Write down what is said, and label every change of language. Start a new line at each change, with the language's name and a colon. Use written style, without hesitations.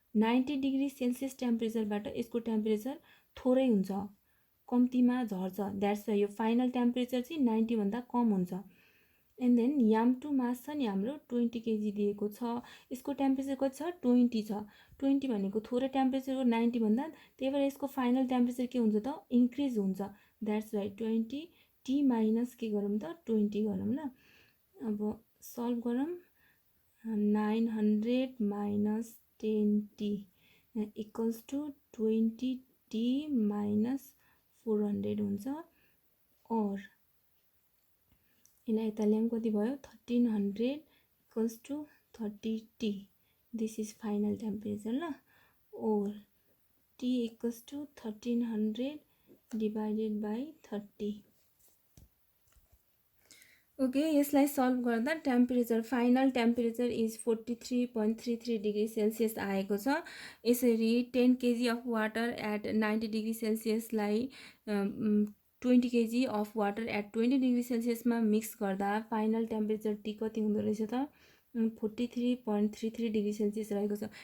Nepali: 90 degree Celsius टेम्परेचरबाट यसको temperature थोरै हुन्छ, कम्तीमा झर्छ।
English: that's why
Nepali: यो फाइनल टेम्परेचर चाहिँ 90 भन्दा कम हुन्छ। And then yam to mass छ नि हाम्रो 20 केजी दिएको छ, यसको टेम्परेचर कति छ 20 छ। 20 भनेको थोरै टेम्परेचर हो 90 भन्दा, त्यही भएर यसको फाइनल टेम्परेचर के हुन्छ त इन्क्रिज हुन्छ।
English: that's why
Nepali: 20 टी माइनस के गरौँ त 20 गरौँ ल। अब सल्भ गरौँ। 900 minus 10t equals to 20t minus 400 हुन्छ। और यसलाई यता ल्याउँ कति भयो 1300 equals to 30t।
English: This is final temperature ल। और t equals to 1300 divided by 30।
Nepali: Okay, यसलाई सल्भ गर्दा temperature
English: final temperature is 43.33 degree Celsius
Nepali: आएको छ। यसरी 10 KG of water at 90 degree सेल्सियसलाई 20 KG of water at 20 degree सेल्सियसमा mix गर्दा final temperature T कति हुँदो रहेछ त 43.33 डिग्री सेल्सियस रहेको छ।